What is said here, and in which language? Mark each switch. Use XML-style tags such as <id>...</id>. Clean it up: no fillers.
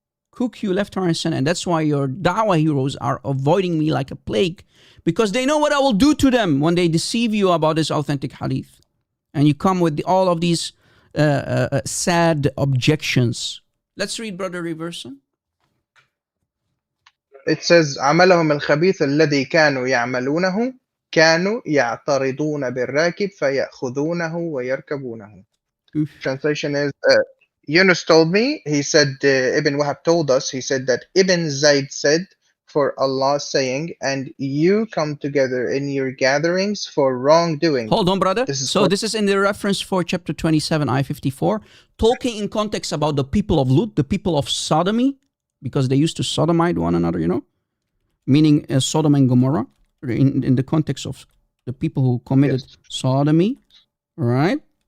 <en>Cook you left, right, and center. And that's why your da'wah heroes are avoiding me like a plague. Because they know what I will do to them when they deceive you about this authentic hadith. And you come with all of these sad objections. Let's read, Brother Reverson. It says</en> <ar>عملهم الخبيث الذي كانوا يعملونه كانوا يعترضون بالراكب فيأخذونه ويركبونه.</ar> <en>Translation is, Yunus told me, he said, Ibn Wahab told us, he said that Ibn Zayd said, for Allah saying, and you come together in your gatherings for wrongdoing. Hold on, brother. This is in the reference for chapter 27, ayah 54, talking in context about the people of Lut, the people of sodomy, because they used to sodomite one another, meaning Sodom and Gomorrah, in the context of the people who committed sodomy, right?</en>